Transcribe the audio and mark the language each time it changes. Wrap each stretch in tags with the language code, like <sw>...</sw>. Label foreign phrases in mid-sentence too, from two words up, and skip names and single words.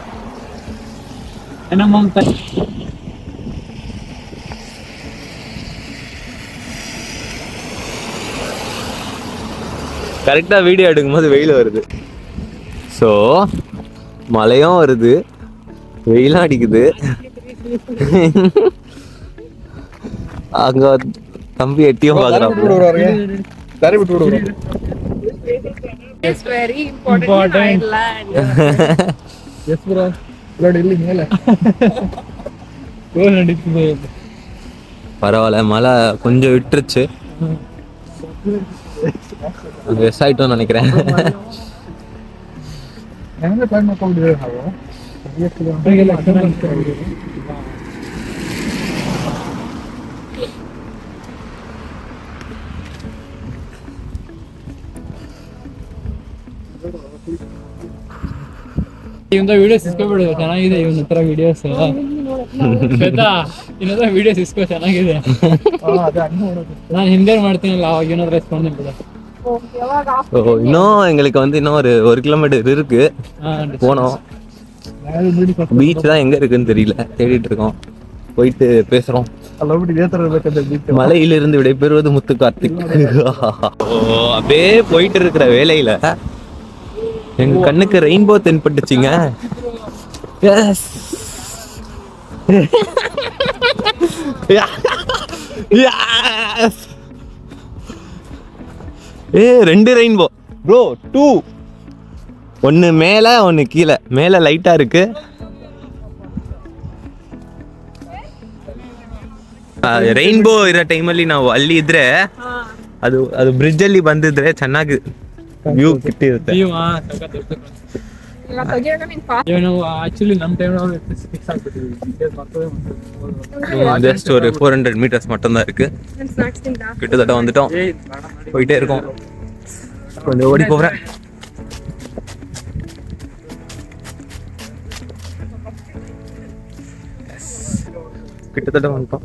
<ta>கரெக்டா வீடியோ எடுக்கும் போது வெயில் வருது. ஸோ மழையும் வருது, வெயிலும் அடிக்குது. அங்க தம்பி எட்டியும் பாக்குறான்.</ta> <en>It's very important in Thailand. Yes bro.</en> <ta>Delhi மேல. கோல் அடிக்குது. பரவாயில்ல, மழை கொஞ்சம் விட்டுருச்சு. வெஸ் ஆயிட்டோம்னு நினைக்கிறேன். எங்க டைம் போகுது ஹவோ?</ta> <kn>ಇವೊಂದು ವಿಡಿಯೋಸ್ ಇಸ್ಕೊಬಿಡು, ಚೆನ್ನಾಗಿದೆ ಇವನ ಹತ್ರ ವಿಡಿಯೋಸ್. ಶ್ವೇತಾ ಇನ್ನೊಂದು ವಿಡಿಯೋಸ್ ಇಸ್ಕೊ, ಚೆನ್ನಾಗಿದೆ. ನಾನು ಹಿಂದೆ ಮಾಡ್ತೀನಲ್ಲ ಅವಾಗ ಏನಾದ್ರು ರೆಸ್ಪಾನ್ಸ್ ಮಾಡ್ಬಿಡ.</kn> <ta>இன்னும் எங்களுக்கு வந்து இன்னும் ஒரு 1 கிலோமீட்டர் இருக்கு போனோம். பீச் தான் எங்க இருக்குன்னு தெரியல, தேடிட்டு இருக்கோம். போயிட்டு பேசுறோம். மலையிலிருந்து விடைபெறுவது முத்து கார்த்திக். அப்படியே போயிட்டு இருக்கிற வேலையில எங்க கண்ணுக்கு ரெயின்போ தென்பட்டுச்சுங்க.</ta> <en>yes a 2 rainbow bro, 2.</en> <ta>ஒன்னு மேல ஒன்னு கீழே. மேல லைட்டா இருக்கு.</ta> <kn>ರೈನ್ಬೋ ಇರೋ ಟೈಮಲ್ಲಿ ನಾವು ಅಲ್ಲಿ ಇದ್ರೆ ಅದು ಬ್ರಿಡ್ಜ್ ಅಲ್ಲಿ ಬಂದಿದ್ರೆ ಚೆನ್ನಾಗಿ ವ್ಯೂ ಕಿಟ್ಟಿರುತ್ತೆ. ಆಕ್ಚುಲಿ ನಮ್ಮ ಟೈಮ್</kn> <ta>ஜஸ்ட் ஒரு 400 மீட்டர்ஸ் மட்டும் தான் இருக்கு. கிட்டத்தட்ட வந்துட்டோம், போயிட்டே இருக்கோம். கொஞ்சம் ஓடி போறேன். கிட்டத்தட்ட வந்துட்டோம்.</ta>